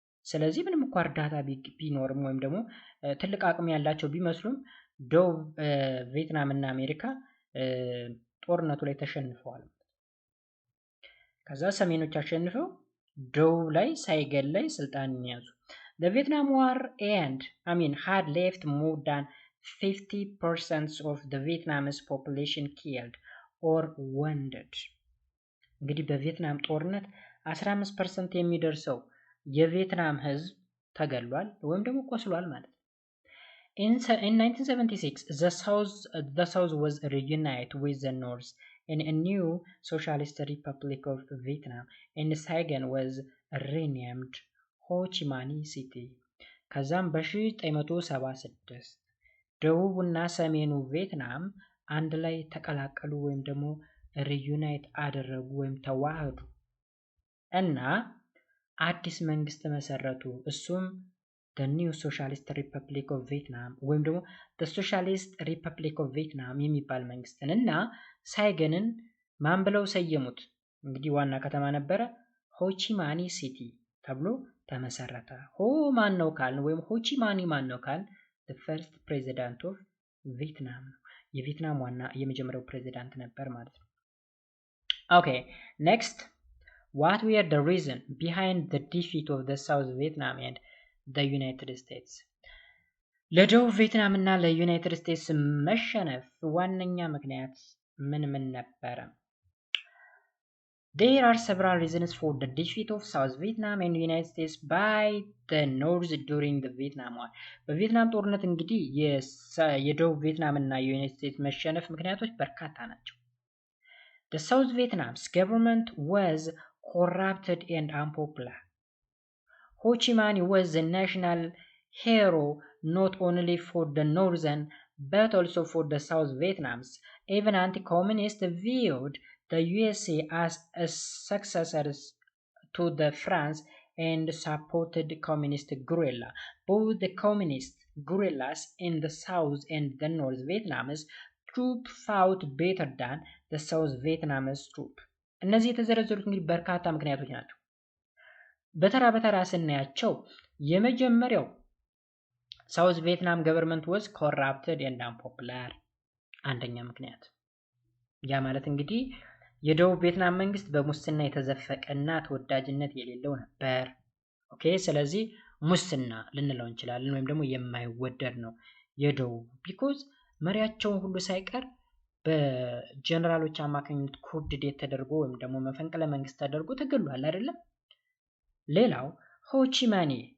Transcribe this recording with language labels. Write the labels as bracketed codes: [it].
[am] ስለዚህ ምንም እንኳን እርዳታ ቢኖርም ወይም ደግሞ ትልቅ አቅም ያላቸው ቢመስሉም ደቡብ ቪየትናም እና አሜሪካ ጦርነቱ ላይ ተሸንፈዋል። ከዛ ሰሜኖች አሸንፈው ደቡብ ላይ ሳይገን ላይ ስልጣን ያዙ። [en] The Vietnam War had left more than 50% of the Vietnamese population killed or wounded. [am] እንግዲህ በቪየትናም ጦርነት 15% የሚደርሰው የቪየትናም ህዝብ ተገሏል ወይም ደግሞ ቆስሏል ማለት ነው። [en] In 1976, the South was reunited with the North in a new Socialist Republic of Vietnam, and Saigon was renamed Ho Chi Minh City. [am] ከዛም በ1976 ደቡብና ሰሜኑ ቪየትናም አንድ ላይ ተቀላቀሉ ወይም ደግሞ ሪዩናይት አደረጉ ወይም ተዋህዱ እና አዲስ መንግስት መሰረቱ። እሱም the new Socialist Republic of Vietnam ወይም ደግሞ the Socialist Republic of Vietnam የሚባል መንግስትን እና ሳይገንን ማን ብለው ሰየሙት? እንግዲህ ዋና ከተማ ነበረ ሆ ቺ ማኒ ሲቲ ተብሎ ተመሰረተ። ሆ ማን ነው ካልን ወይም ሆ ቺ ማኒ ማን ነው ካልን [en] the first president of Vietnam [am] ነው። የቪየትናም ዋና የመጀመሪያው ፕሬዚዳንት ነበር ማለት ነው። [en] Okay, next, what were the reason behind the defeat of the South Vietnam and the United States? [am] ለደቡብ ቪየትናም እና ለዩናይትድ ስቴትስ መሸነፍ ዋነኛ ምክንያት ምን ነበረ? [en] There are several reasons for the defeat of South Vietnam and the United States by the North during the Vietnam War. [am] በቪየትናም ጦርነት እንግዲህ የደቡብ ቪየትናም እና የዩናይትድ ስቴትስ መሸነፍ ምክንያቶች በርካታ ናቸው። [en] The South Vietnam's government was corrupted and unpopular. Ho Chi Minh was the national hero not only for the northern but also for the South Vietnams. Even anti-communists viewed the USA as a successor to the France and supported communist guerrilla. Both the communist guerrillas in the South and the North Vietnamese troop fought better than the South Vietnamese troop. [am] እነዚህ የተዘረዘሩት እንግዲህ በርካታ ምክንያቶች ናቸው። በተራ በተራ ስናያቸው የመጀመሪያው ሳውዝ ቪየትናም ገቨርንመንት [en] was corrupted and unpopular [am] አንደኛ ምክንያት። ያ ማለት እንግዲህ የደቡብ ቪየትናም መንግስት በሙስና የተዘፈቀና ተወዳጅነት የሌለው ነበር። ኦኬ ስለዚህ ሙስና ልንለው እንችላለን ወይም ደግሞ የማይወደድ ነው የደቡብ ቢኮዝ መሪያቸውን ሁሉ ሳይቀር በጀነራሎች አማካኝነት ኩርድ ዴት ተደርጎ ወይም ደግሞ መፈንቅለ መንግስት ተደርጎ ተገሏል አይደለም። ሌላው ሆቺማኒ